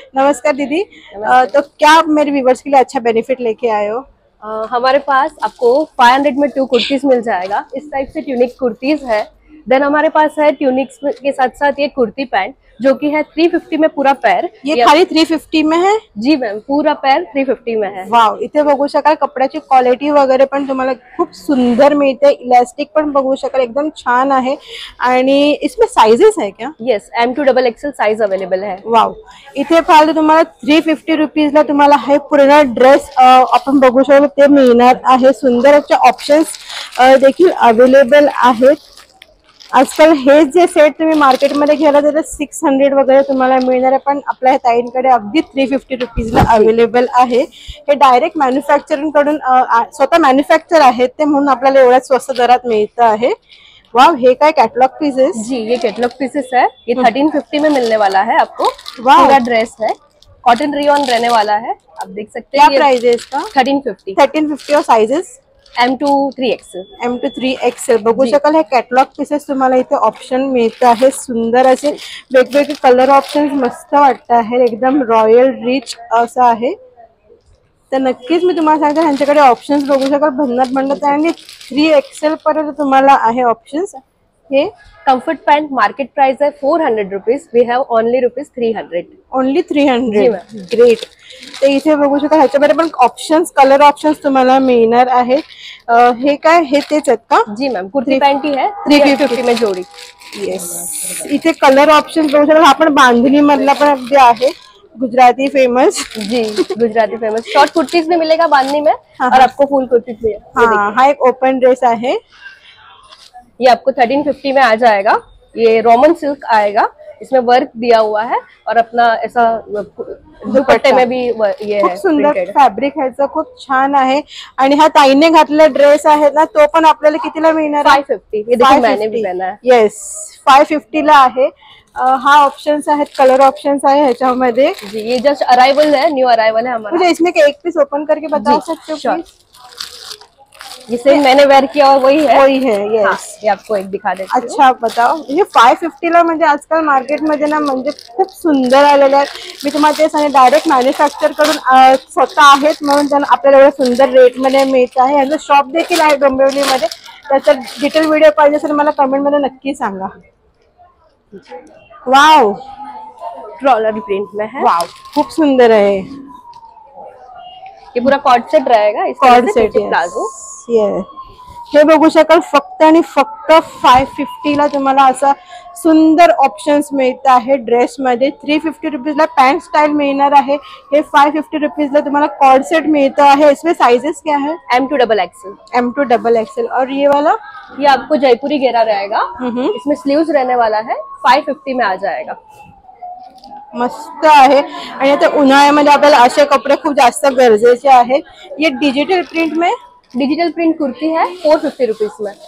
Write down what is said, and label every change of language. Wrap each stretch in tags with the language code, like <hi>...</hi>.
<hi>नमस्कार दीदी, तो क्या आप मेरे व्यूवर्स के लिए अच्छा बेनिफिट लेके आए हो? हमारे पास आपको 500 में 2 कुर्तीज मिल जाएगा। इस टाइप से ट्यूनिक कुर्तीज है। देन हमारे पास है ट्यूनिक्स के साथ साथ ये कुर्ती पैंट जो कि है 350 में पूरा पैर। ये खाली 350 में है? जी मैम, पूरा पैर 350 में है।</hi> <mr>वाव, इथे बघू शकाल कपड्याची क्वालिटी वगैरे पण तुम्हाला खूप सुंदर मिळते। इलास्टिक पण बघू शकाल एकदम छान आहे।</mr> <hi>आणि इसमें साइजेस है क्या? यस, M2XXL साइज अवेलेबल है।</hi> <mr>वाव, इथे फाल तुम्हाला 350 रुपीजला तुम्हाला हे पूर्ण ड्रेस आपण बघू शकतो ते मिळणार आहे। सुंदर असे ऑप्शन्स देखील अवेलेबल आहेत। आजकाल हे जे सेट तुम्ही मार्केटमध्ये घ्यायला तर 600 वगैरे तुम्हाला मिळणार आहे, पण आपल्या ताईंकडे अगदी 350 रुपीजला अवेलेबल आहे। हे डायरेक्ट मॅन्युफॅक्चरिंग कडून स्वतः मॅन्युफॅक्चर आहेत ते, म्हणून आपल्याला एवढ्या स्वस्त दरात मिळतं आहे।</mr> <hi>वाव, ये काय कैटलॉग पीसेस? जी, ये कैटलॉग पीसेस है। ये 1350 में मिलने वाला है आपको। पूरा ड्रेस है, कॉटन रियॉन रहने वाला है। आप देख सकते हैं। क्या प्राइस है इसका? 1350। 1350 और sizes?</hi> <en>M2 3XL.</en> <mr>M2 3XL बघू शकाल. हे कॅटलॉग पीसेस तुम्हाला इथे ऑप्शन मिळत आहे. सुंदर असे वेगवेगळे कलर ऑप्शन्स मस्त वाटत आहे. एकदम रॉयल रिच असं आहे. तर नक्कीच मी तुम्हाला सांगते ह्यांच्याकडे ऑप्शन्स बघू शकाल. भन्नाट म्हणत आहे आणि 3XL पर्यंत तुम्हाला आहे ऑप्शन्स. हे</mr> <hi>कम्फर्ट पैंट मार्केट प्राइस है 400 rupees.</hi> <en>We have only rupees 300. Only 300. Great.</en> <mr>तर इथे बघू शकाल ह्याच्यामध्ये पण ऑप्शन्स कलर ऑप्शन्स तुम्हाला मिळणार आहेत. हे काय हे तेच आहेत का?</mr> <hi>जी मैम कुर्ती पैंट ही है 350 में जोड़ी.</hi> <en>Yes.</en> <mr>इथे कलर ऑप्शन्स बघू शकाल. हा पण बांधणी मधला पण अगदी आहे. गुजराती फेमस.</mr> <hi>जी गुजराती फेमस. शॉर्ट कुर्तीज में मिलेगा बांधनी में और आपको फुल कुर्तीज में.</hi> <mr>हाँ, हा एक ओपन ड्रेस आहे.</mr> <hi>ये आपको 1350 में आ जाएगा. ये रोमन सिल्क आएगा. इसमें वर्क दिया हुआ है और अपना ऐसा दुपट्टे में भी ये है.</hi> <mr>सुंदर फॅब्रिक ह्याचं खूप छान आहे. आणि हा ताईने घातलेला ड्रेस आहे ना तो पण आपल्याला कितीला मिळणार?</mr> <hi>550. ये देखिए मैंने भी पहना है.</hi> <mr>येस 550 ला आहे. हा ऑप्शंस आहेत कलर ऑप्शंस आहे ह्याच्यामध्ये.</mr> <hi>जी ये जस्ट अराइवल है. न्यू अराइवल है हमारा. मुझे इसमें एक पीस ओपन करके बता सकते हो प्लीज? जिसे मैंने वेयर किया और वही है.</hi> <en>Yes.</en> <hi>हाँ, ये आपको एक दिखा देती हूँ. अच्छा बताओ.</hi> <mr>म्हणजे 550 ला म्हणजे आजकाल मार्केटमध्ये ना म्हणजे खूप सुंदर आलेले आहेत. मी तुम्हाला ते सांगते डायरेक्ट मॅन्युफॅक्चर करून स्वतः आहेत म्हणून त्यांना आपल्याला एवढं सुंदर रेटमध्ये मिळत आहे. यांचं शॉप देखील आहे डोंबिवलीमध्ये. त्याचा डिटेल व्हिडिओ पाहिजे असेल मला कमेंटमध्ये नक्की सांगा.</mr> <en>wow</en> <hi>ट्रॉलर प्रिंट में है.</hi> <mr>वाव खूप सुंदर आहे.</mr> <hi>ये पूरा कॉर्ड सेट रहेगा. Cord set palazzo.</hi> <mr>हे बघू शकाल फक्त आणि फक्त 550 ला तुम्हाला असा सुंदर ऑप्शन्स मिळत आहे ड्रेस मध्ये. 350 रुपीज ला पॅन्ट स्टाइल मिळणार आहे. हे 550 रुपीज ला तुम्हाला कॉर्ड सेट मिळता है.</mr> <hi>इसमें साइजेस क्या है?</hi> <en>M2 XXL.</en> <hi>M2 XXL. और ये वाला ये आपको जयपुरी घेरा रहेगा. इसमें स्लीव्स रहने वाला है. 550 में आ जाएगा.</hi> <mr>मस्त आहे. आणि आता उन्हाळ्यामध्ये आपल्याला असे कपडे खूप जास्त गरजेचे आहेत.</mr> <hi>ये डिजिटल प्रिंट में डिजिटल प्रिंट कुर्ती है 450 रुपीज में.</hi>